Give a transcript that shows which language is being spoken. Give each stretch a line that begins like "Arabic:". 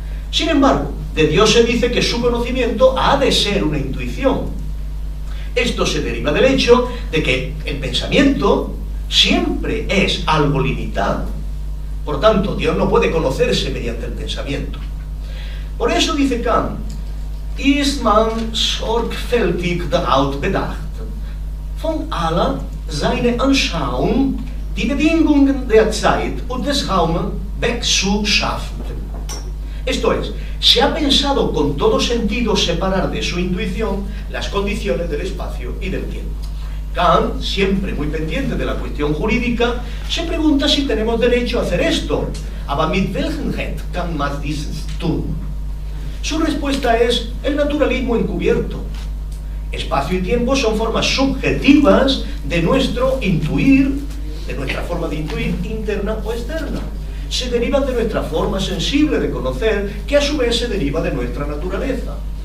Spanish: Sin embargo, de Dios se dice que su conocimiento ha de ser una intuición. Esto se deriva del hecho de que el pensamiento siempre es algo limitado. Por tanto, Dios no puede conocerse mediante el pensamiento. Por eso dice Kant:
German: ist man sorgfältig darauf bedacht, von aller seine Anschauung die Bedingungen der Zeit und des Raumes wegzuschaffen.
Spanish: Esto es, se ha pensado con todo sentido separar de su intuición las condiciones del espacio y del tiempo. Kant, siempre muy pendiente de la cuestión jurídica, se pregunta si tenemos derecho a hacer esto.
German: Aber mit welchem Recht kann man dieses tun?
Spanish: Su respuesta es el naturalismo encubierto. Espacio y tiempo son formas subjetivas de nuestro intuir, de nuestra forma de intuir interna o externa. Se derivan de nuestra forma sensible de conocer, que a su vez se deriva de nuestra naturaleza.